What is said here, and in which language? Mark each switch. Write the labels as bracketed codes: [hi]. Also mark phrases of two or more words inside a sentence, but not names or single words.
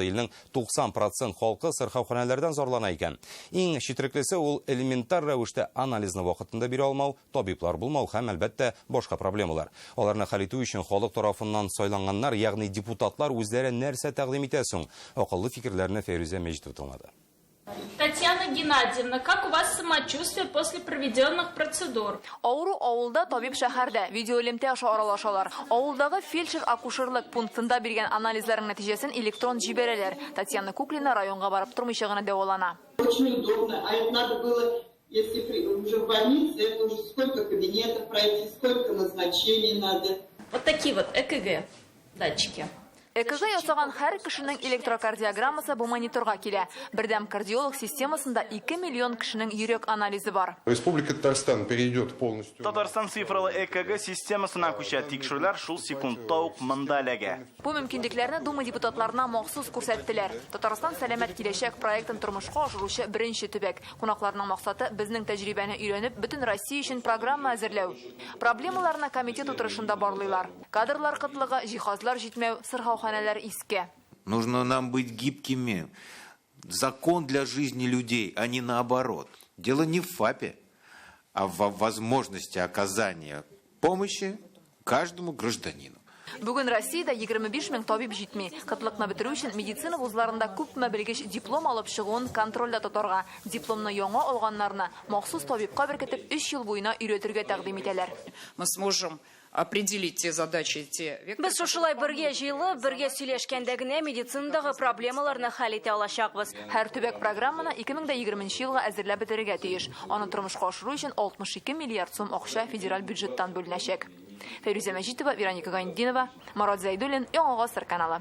[tt] Илнең 90% халкы сырхауханәләрдән зарлана икән. Иң четереклесе ул элементар рәвештә анализны вакытында бирә алмау, табиблар булмау һәм әлбәттә башка проблемалар. Аларны хәл итү өчен халык тарафыннан сайланганнар, ягъни депутатлар үзләре нәрсә тәкъдим итә соң? Акыллы фикерләрне Фәрүзә Мәҗитова тыңлады. [ru] Татьяна Геннадьевна, как у вас самочувствие после проведенных процедур? [tt] Ауру авылда, табиб шәһәрдә. Видеолемтә аша аралашалар. Авылдагы фельдшер-акушерлык пунктында биргән анализларның нәтиҗәсен электрон җибәрәләр. Татьяна Куклина районга барып тормыйча гына дәвалана. [ru] Очень удобно, а это надо было, если уже в больнице, это уже сколько кабинетов пройти, сколько назначений надо. Вот такие вот ЭКГ датчики. [tt] ЭКГ ясаган һәр кешенең электрокардиограммасы бу мониторга килә. Бердәм кардиолог системасында 2 миллион кешенең йөрәк анализы бар. [ru] Республика Татарстан перейдет полностью. [tt] Татарстан цифрлы ЭКГ системасына күчә, тикшерүләр шул секундта ук монда эләгә. Бу мөмкинлекләрне Дума депутатларына махсус күрсәттеләр. Татарстан сәламәт киләчәк проектын тормышка ашыручы беренче төбәк. Кунакларның максаты безнең тәҗрибәне өйрәнеп, бөтен Россия өчен программа әзерләү. Проблемаларны комитет утырышында барлыйлар. Кадрлар кытлыгы, җиһазлар җитмәү, сырхауханәләр иске. [ru] Нужно нам быть гибкими. Закон для жизни людей, а не наоборот. Дело не в ФАПе, а в возможности оказания помощи каждому гражданину. [tt] Бүген Россиядә 25 мең табиб җитми. Кытлыкны бетерү өчен медицина вузларында күпме белгеч диплом алып чыгуын контрольдә тотарга, дипломны яңа алганнарны махсус табибка беркетеп 3 ел буена өйрәтергә тәкъдим итәләр. [ru] Мы сможем определить те задачи, те векторы. [tt] Без шушылай бергә җыелып, бергә сөйләшкәндә генә медицинадагы проблемаларны хәл итә алачакбыз. Һәр төбәк программаны 2020 елга әзерләп бетерергә тиеш. Аны тормышка ашыру өчен 62 миллиард сум акча федераль бюджеттан бүленәчәк. Фәрүзә Мәҗитова, Вероника Гайндинова, Марат Зайдуллин, Яңа Гасыр каналы.